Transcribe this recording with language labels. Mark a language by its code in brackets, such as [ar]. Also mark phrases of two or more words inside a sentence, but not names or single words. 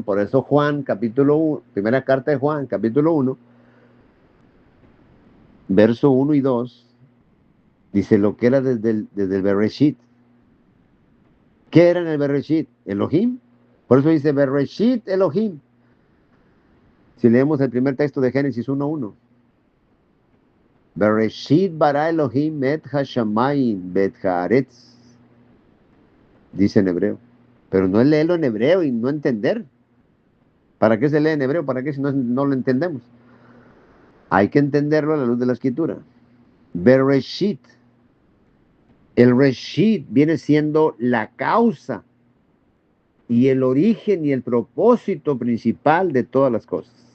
[es] Por eso Juan, capítulo 1, primera carta de Juan, capítulo 1, verso 1 y 2, dice lo que era desde el Bereshit. ¿Qué era en el Bereshit? Elohim. Por eso dice [he] בראשית אלוהים. [es] Si leemos el primer texto de Génesis 1:1. [he] בראשית ברא אלוהים את השמים ואת הארץ. [es] Dice en hebreo. Pero no es leerlo en hebreo y no entender. ¿Para qué se lee en hebreo? ¿Para qué si no lo entendemos? Hay que entenderlo a la luz de la escritura. Bereshit. El Reshit viene siendo la causa y el origen y el propósito principal de todas las cosas.